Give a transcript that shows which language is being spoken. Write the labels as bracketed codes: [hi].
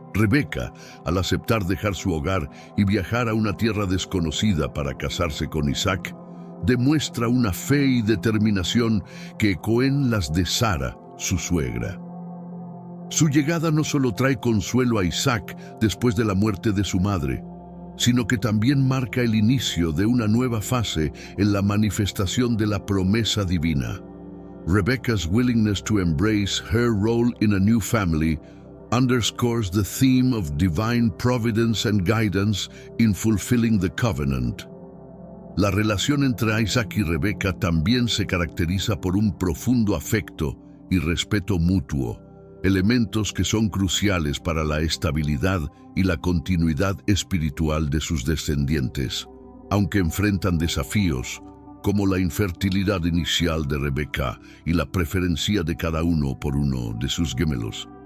[es] Rebeca, al aceptar dejar su hogar y viajar a una tierra desconocida para casarse con Isaac, demuestra una fe y determinación que ecoen las de Sara, su suegra. Su llegada no solo trae consuelo a Isaac después de la muerte de su madre, sino que también marca el inicio de una nueva fase en la manifestación de la promesa divina. [en] Rebecca's willingness to embrace her role in a new family underscores the theme of divine providence and guidance in fulfilling the covenant. [es] La relación entre Isaac y Rebeca también se caracteriza por un profundo afecto y respeto mutuo, elementos que son cruciales para la estabilidad y la continuidad espiritual de sus descendientes, aunque enfrentan desafíos como la infertilidad inicial de Rebeca y la preferencia de cada uno por uno de sus gemelos.